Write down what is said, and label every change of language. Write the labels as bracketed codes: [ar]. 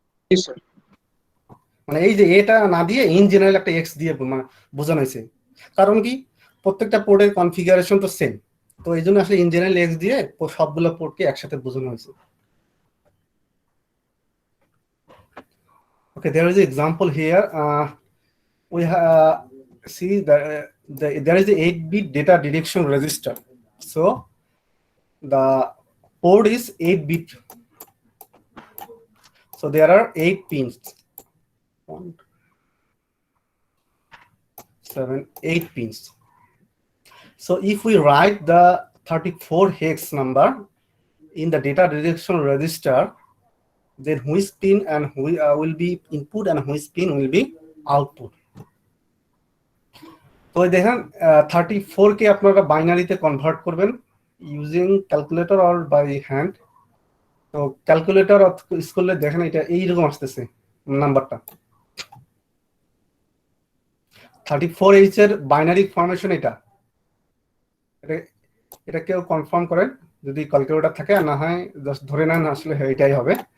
[bn] জি sir. মানে এই যে এটা না দিয়ে ইন জেনারেল একটা এক্স দিয়ে মানে বোঝানো হয়েছে। কারণ কি, প্রত্যেকটা পোর্টের কনফিগারেশন তো সেম, তো এই জন্য আসলে ইন জেনারেল এক্স দিয়ে সবগুলো পোর্টকে একসাথে বোঝানো হয়েছে। [en] Okay, there is an example here. We see there is a 8-bit data direction register. So the port is 8-bit. So there are 8 pins. 1, 7, 8 pins. So if we write the 34 hex number in the data direction register, then which pin and will be input and which pin will be output. [bn] তো দেখেন 34 কে আপনারা বাইনারিতে convert করবেন using calculator or by hand. তো calculator use করলে দেখেন এটা এইরকম আসতেছে নাম্বারটা। 34H এর বাইনারি ফরমেশন এটা, এটা কেউ কনফার্ম করেন যদি ক্যালকুলেটর থাকে, আর না হয় জাস্ট ধরে নেন আসলে এটাই হবে।